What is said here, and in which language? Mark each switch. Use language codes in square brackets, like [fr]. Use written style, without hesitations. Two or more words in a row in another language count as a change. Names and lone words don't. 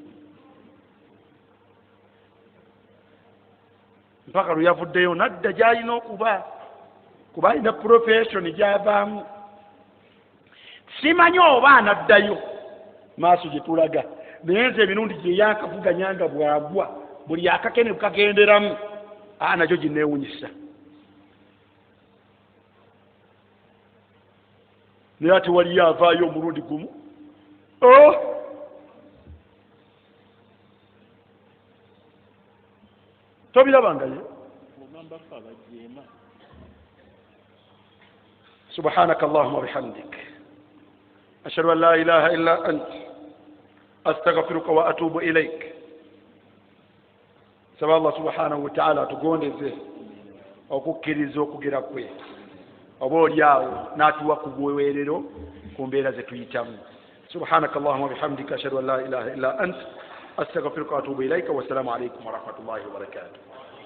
[lg] mpaka lwe yavuddeyo nadda gy'alina okuba kuba alina profession gy'avaamu simanyi oba anaddayo maaso gye tulaga naye nze emirundi gye yakavuganya nga bwagwa buli akakene kagenderamu nakyo ginneewunyisa naye ate waliyo avaayo omulundi gumu [ar] tobirabangayo سبحانك اللهم وبحمدك أشهد أن لا إله إلا أنت أستغفرك وأتوب إليك سبحان الله سبحانه وتعالى تقول [lg] okukkiriza okugira kwe oba olyawo n'atuwa ku bweweerero ku mbeera ze tuyitamu [ar] سبحانك اللهم وبحمدك أشهد أن لا إله إلا أنت أستغفرك وأتوب إليك والسلام عليكم ورحمة الله وبركاته